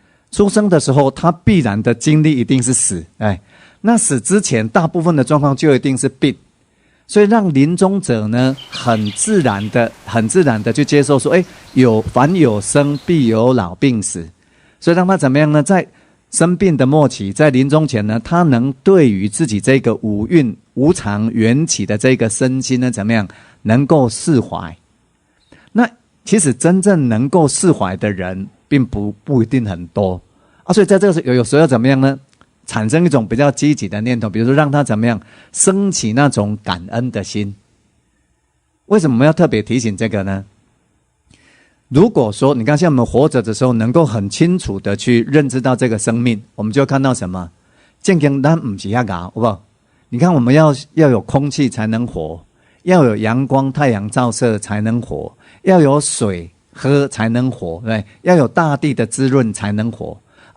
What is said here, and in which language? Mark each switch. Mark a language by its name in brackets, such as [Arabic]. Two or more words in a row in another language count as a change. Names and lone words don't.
[Chinese] 出生的時候，他必然的經歷一定是死，哎，那死之前大部分的狀況就一定是病，所以讓臨終者呢，很自然的去接受說，哎，凡有生必有老病死，所以讓他怎麼樣呢？在生病的末期，在臨終前呢，他能對於自己這個五蘊無常緣起的這個身心呢，怎麼樣能夠釋懷？那其實真正能夠釋懷的人，並不一定很多啊。所以在這個時候，有時候要怎麼樣呢？產生一種比較積極的念頭，比如說讓他怎麼樣升起那種感恩的心。為什麼我們要特別提醒這個呢？如果說你看像我們活着的時候能夠很清楚的去認知到這個生命，我們就看到什麼？健康但不是那個，好不好？你看我們要有空氣才能活，要有陽光太陽照射才能活，要有水喝才能活，對，要有大地的滋潤才能活啊。